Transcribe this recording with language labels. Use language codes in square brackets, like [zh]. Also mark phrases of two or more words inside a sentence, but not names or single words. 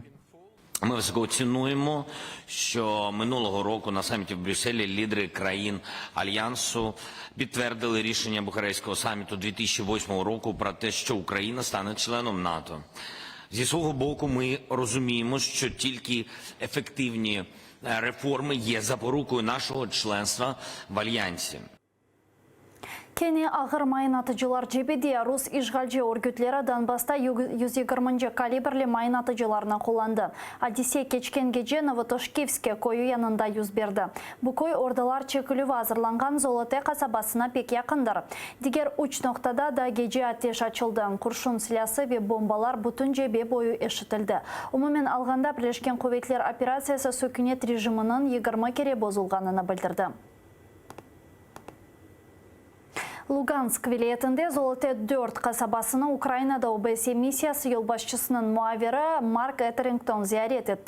[uk] Ми високо цінуємо, що минулого року на саміті в Брюсселі лідери країн Альянсу підтвердили рішення Бухарестського саміту 2008 року про те, що Україна стане членом НАТО. Зі свого боку ми розуміємо, що тільки ефективні реформи є запорукою нашого членства в Альянсі. [crh] Keni ağır mayın atıcılar cebede Rus işgalci örgütleri Donbas'ta 120 kaliberli mayın atıcılarına kullandı. Hadise geçken gece Novotoshkivske koyu yanında yüz verdi. Bu koy ordular çekilüve hazırlangan Zolote kasabasına pek yakındır. Diğer uç noktada da gece ateş açıldı. Kurşun silahı ve bombalar bütün cebe boyu eşitildi. Umumen alganda Birleşken Kuvvetler operasyası sökünet rejiminin 20 kere bozulganını bildirdi. Lugansk vilayetinde Zolote 4 kasabasını Ukrayna'da OBSE missiyası yolbaşçısının muaviri Mark Etherington ziyaret etti.